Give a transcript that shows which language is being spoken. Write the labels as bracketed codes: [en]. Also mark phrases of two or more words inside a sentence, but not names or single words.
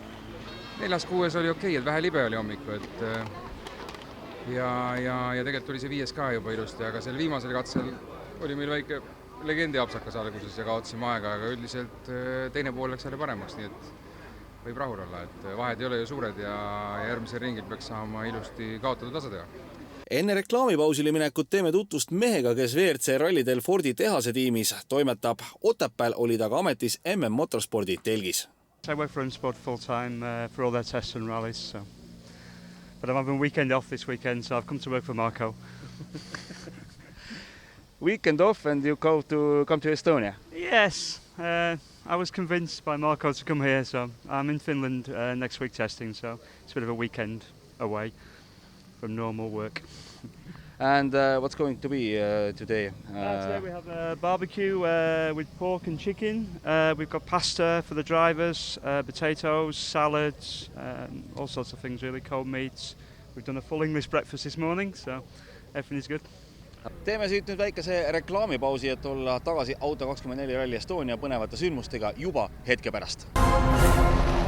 [et] 4-6 oli okei, et vähe libe oli hommiku, ja tegelikult tuli see 5 ka juba ilusti, aga seal viimasel katsel oli meil väike legendi apsakas alguses ja kaotasime aega, aga üldiselt teine pool läks jälle paremaks, nii et võib rahul olla, et vahed ei ole ju suured ja järgmisel ringil peaks saama ilusti kaotada tasa teha. Enne reklaamipausile minekut teeme tutvust mehega, kes WRC rallidel Fordi tehase tiimis toimetab. Otepääl oli ta ka ametis MM Motorspordi telgis. [en] I work for M-Sport full-time for all their tests and rallies. So. But I'm having a weekend off this weekend, so I've come to work for Marco. Weekend off and you come to Estonia? Yes, I was convinced by Marco to come here, so I'm in Finland next week testing, so it's a bit of a weekend away from normal work. And what's going to be today? Today we have a barbecue with pork and chicken. We've got pasta for the drivers, potatoes, salads, all sorts of things really, cold meats. We've done a full English breakfast this morning, so everything is good. [et] Teeme siit nüüd väikese reklaamipausi, et olla tagasi Auto24 Rally Estonia põnevate sündmustega juba hetke pärast.